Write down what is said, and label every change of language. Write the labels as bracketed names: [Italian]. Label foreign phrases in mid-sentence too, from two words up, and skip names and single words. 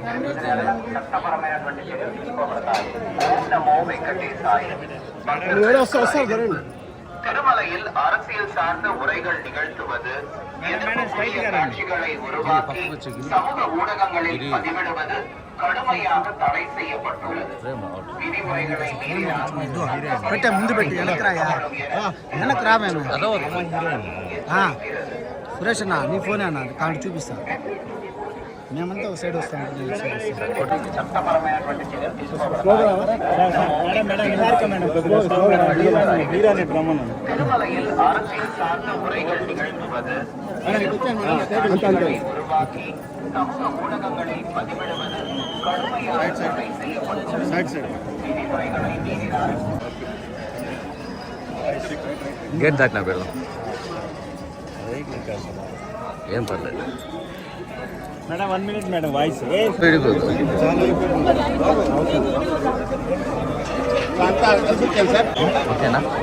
[Telugu] చట్టపరమైనటువంటి చర్యలు తీసుకోబడతాయి. నమో వెంకటేశాయ. [Tamil] திருமலையில் அரசியல் சார்ந்த உரைகள் நிகழ்த்துவது, காட்சிகளை உருவாக்கி சமூக ஊடகங்களில் பதிவிடுவது கடுமையாக தடை செய்யப்பட்டுள்ளது. விதிமுறைகளை [Telugu] సురేష్ అన్న నీ ఫోన్ అన్న కాంటి చూపిస్తా మేమంతా ఒక సైడ్ వస్తాం. చట్టపరమైనటువంటి చర్యలు తీసుకోబడతాయి. திருமலையில் அரசியல் சார்ந்த உரைகள் நிகழ்த்துவது, உருவாக்கி சமூக ஊடகங்களில் பதிவிடுவது கடுமையாக தடை செய்யப்பட்டுள்ளது. விதிமுறைகளை மீறினால் గేట్ దాటినా పెడదాం, ఏం పర్లేదు మేడం. 1 minute మేడం, వాయిస్ ఓకేనా?